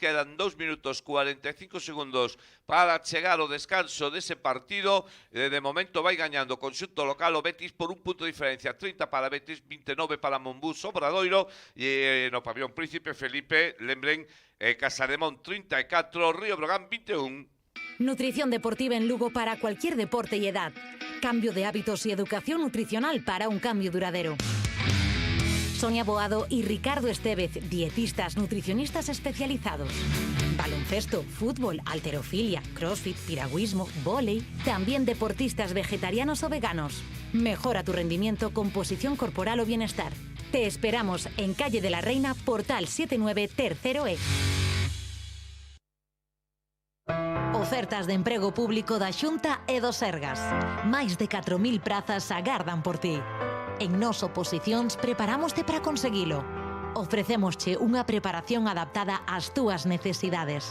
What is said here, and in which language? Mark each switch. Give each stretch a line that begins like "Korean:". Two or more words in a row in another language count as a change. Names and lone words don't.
Galician: Quedan 2 minutos 45 segundos para chegar ao descanso dese partido. De momento vai gañando o conxunto local o Betis por un punto de diferencia, 30 para Betis, 29 para Monbús Obradoiro, e no pabellón Príncipe Felipe, lembren, Casademón 34, Río Brogan 21.
Spanish: Nutrición deportiva en Lugo para cualquier deporte y edad. Cambio de hábitos y educación nutricional para un cambio duradero. Sonia Boado y Ricardo Estevez, dietistas nutricionistas especializados. Baloncesto, fútbol, halterofilia, crossfit, piragüismo, vóley. También deportistas vegetarianos o veganos. Mejora tu rendimiento, composición corporal o bienestar. Te esperamos en Calle de la Reina, Portal 79, tercero E.
Galician: Ofertas de emprego público da Xunta e do Sergas. Máis de 4.000 prazas agardan por ti. En Nos Oposicións preparámoste para conseguilo. Ofrecémosche unha preparación adaptada ás túas necesidades.